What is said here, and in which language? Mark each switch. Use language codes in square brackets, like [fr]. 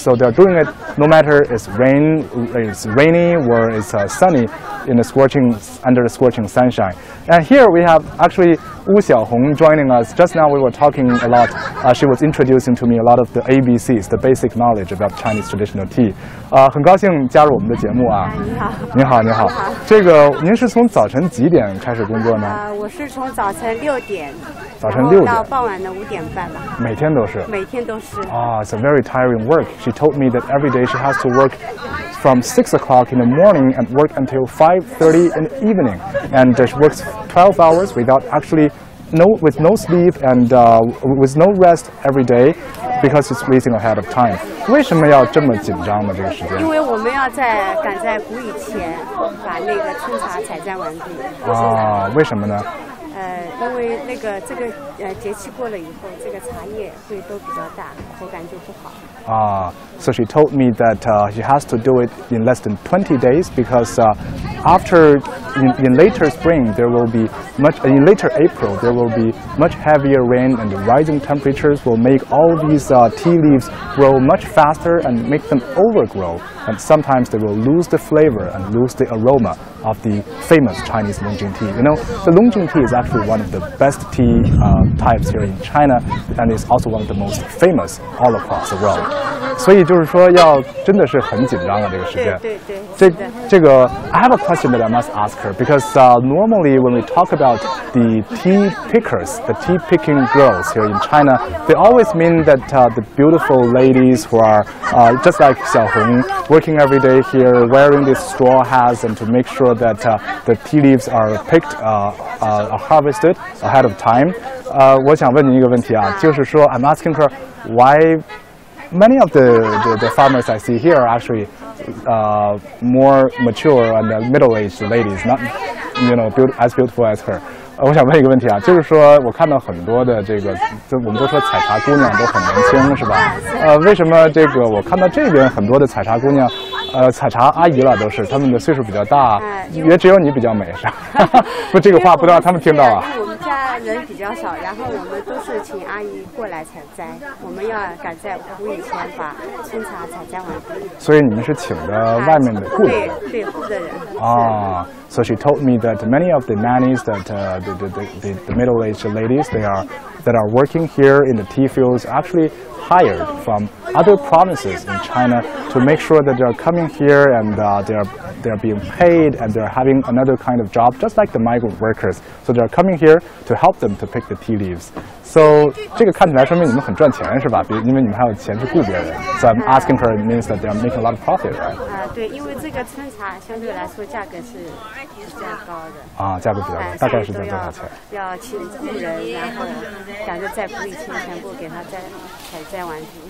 [en] So they're doing it no matter it's rainy or it's sunny in under the scorching sunshine. And here we have actually Wu Xiaohong joining us. Just now we were talking a lot. She was introducing to me a lot of the ABCs, the basic knowledge about Chinese traditional tea. [zh] 很高兴加入我们的节目啊！你好，你好。这个您是从早晨几点开始工作呢？我是从早晨6点，早晨6点到傍晚的5点半吧。每天都是。每天都是。 [en] It's a very tiring work. She told me that every day she has to work from 6 o'clock in the morning and work until 5:30 in the evening, and she works 12 hours without actually with no sleep and with no rest every day, because it's racing ahead of time. [zh] 为什么要这么紧张呢？这个时间？因为我们要赶在谷雨前把那个春茶采摘完毕。为什么呢？因为这个节气过了以后，这个茶叶会都比较大，口感就不好。 [en] So she told me that she has to do it in less than 20 days because after in later spring there will be in later April there will be much heavier rain, and the rising temperatures will make all these tea leaves grow much faster and make them overgrow, and sometimes they will lose the flavor and lose the aroma of the famous Chinese Longjing tea. You know, the Longjing tea is actually one of the best tea types here in China, and is also one of the most famous all across the world. [zh] 所以就是说要真的是很紧张的这个时间。这个 [en] I have a question that I must ask her, because normally when we talk about the tea pickers, the tea picking girls here in China, they always mean that the beautiful ladies who are just like Xiaohong, working every day here, wearing these straw hats, and to make sure that the tea leaves are picked, are harvested ahead of time. [zh] 我想问您一个问题啊，就是说 [en] I'm asking her why many of the farmers I see here are actually more mature and middle-aged ladies, not as beautiful as her. [zh] 我想问一个问题啊，就是说我看到很多的我们都说采茶姑娘都很年轻，是吧？为什么我看到这边很多的采茶姑娘，采茶阿姨了都是，她们的岁数比较大，也只有你比较美，是吧？不，这个话不知道他们听到啊。我们家人比较少，然后我们都是请阿姨过来采摘，我们要赶在谷雨前把春茶采摘完毕。所以你们是请的外面的雇的人？对，雇的人。 [en] So she told me that many of the nannies, that the middle-aged ladies, that are working here in the tea fields, actually hired from other provinces in China to to make sure that they're coming here and they're being paid and they're having another kind of job, just like the migrant workers. So they're coming here to help them to pick the tea leaves. So [zh] 这个看起来说明你们很赚钱是吧？因为你们还有钱去雇别人。 [en] So I'm asking her means that they're making a lot of profit, right? [zh] 对，因为这个春茶相对来说价格是比较高的。价格比较高，大概是在多少钱？要请雇人，然后赶着在埔里前全部给他采摘完毕。